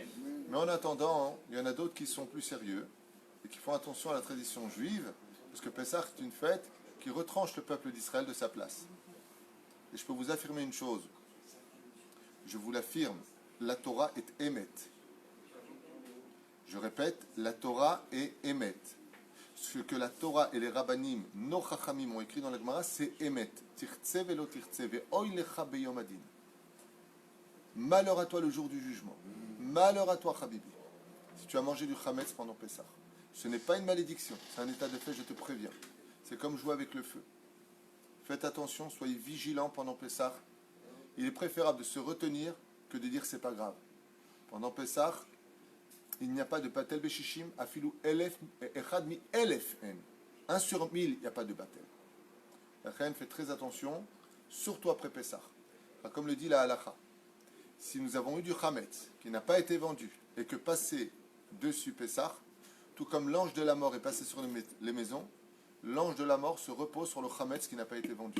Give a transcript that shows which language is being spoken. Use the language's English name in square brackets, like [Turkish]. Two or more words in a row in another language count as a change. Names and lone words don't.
[French] Mais en attendant, il y en a d'autres qui sont plus sérieux et qui font attention à la tradition juive, parce que Pessah est une fête qui retranche le peuple d'Israël de sa place. Et je peux vous affirmer une chose, je vous l'affirme, la Torah est émet. Je répète, la Torah est émet. Ce que la Torah et les rabbanim, nos chachamim ont écrit dans la Gemara, c'est émet. [Hebrew] תרצה ולא תרצה ואוי לך ביום הדין. [French] Malheur à toi le jour du jugement. Malheur à toi, Habibi, si tu as mangé du Hametz pendant Pessah. Ce n'est pas une malédiction, c'est un état de fait, je te préviens. C'est comme jouer avec le feu. Faites attention, soyez vigilants pendant Pessah. Il est préférable de se retenir que de dire c'est pas grave. Pendant Pessah, il n'y a pas de [Hebrew] בטל בשישים, אפילו אלף, אחד מאלף אן. [French] 1 sur 1000, il n'y a pas de batel. La reine fait très attention, surtout après Pessah. Comme le dit la halacha. Si nous avons eu du Hametz qui n'a pas été vendu et que passé dessus Pessah, tout comme l'ange de la mort est passé sur les maisons, l'ange de la mort se repose sur le Hametz qui n'a pas été vendu.